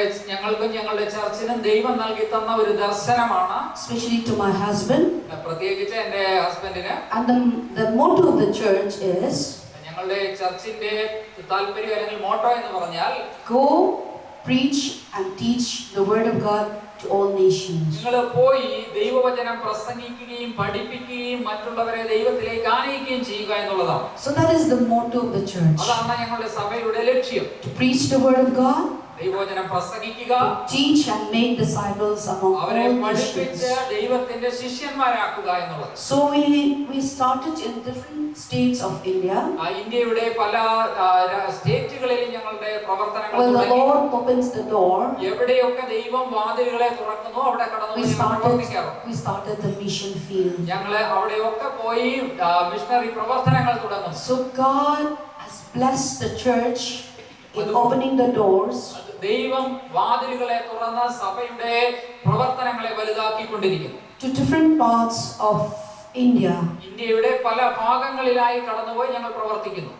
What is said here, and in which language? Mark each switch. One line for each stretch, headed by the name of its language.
Malayalam: ഞങ്ങൾക്കും ഞങ്ങളുടെ ചർച്ചിനും ദൈവം നൽകി തന്ന ഒരു ദർശനമാണ്.
English: Especially to my husband.
Malayalam: പ്രത്യേകിച്ച് എൻ്റെ ഹസ്ബൻഡിന്.
English: And the motto of the church is.
Malayalam: ഞങ്ങളുടെ ചർച്ചിന്റെ താല്പര്യം അല്ലെങ്കിൽ മോട്ടോ എന്ന് പറഞ്ഞാൽ
English: Go, preach and teach the word of God to all nations.
Malayalam: നിങ്ങൾ പോയി ദൈവവചനം പ്രസംഗിക്കുകയും പഠിപ്പിക്കുകയും മറ്റുള്ളവരെ ദൈവത്തിലേക്ക് ആനയിക്കുകയും ചെയ്യുക എന്നുള്ളതാണ്.
English: So that is the motto of the church.
Malayalam: അതാണ് ഞങ്ങളുടെ സഭയുടെ ലക്ഷ്യം.
English: To preach the word of God.
Malayalam: ദൈവവചനം പ്രസംഗിക്കുക,
English: teach and make disciples among
Malayalam: അവരെ
English: all
Malayalam: പഠിപ്പിച്ച്
English: nations.
Malayalam: ദൈവത്തിന്റെ ശിഷ്യന്മാരാക്കുക എന്നുള്ളത്.
English: So we started in different states of India.
Malayalam: ഇന്ത്യയുടെ പല സ്റ്റേറ്റുകളിൽ ഞങ്ങളുടെ പ്രവർത്തനങ്ങൾ
English: When the
Malayalam: തുടങ്ങി.
English: Lord opens the door,
Malayalam: എവിടെയൊക്കെ ദൈവം വാതിലുകളെ തുറക്കുന്നു അവിടെ കടന്നു
English: we started the mission field.
Malayalam: ഞങ്ങൾ അവിടെയൊക്കെ പോയി മിഷണറി പ്രവർത്തനങ്ങൾ തുടങ്ങും.
English: So God has blessed the church in opening the doors.
Malayalam: ദൈവം വാതിലുകളെ തുറന്ന സഭയുടെ പ്രവർത്തനങ്ങളെ വലുതാക്കിക്കൊണ്ടിരിക്കുന്നു.
English: To different parts of India.
Malayalam: ഇന്ത്യയുടെ പല ഭാഗങ്ങളിലായി കടന്നുപോയി ഞങ്ങൾ പ്രവർത്തിക്കുന്നു.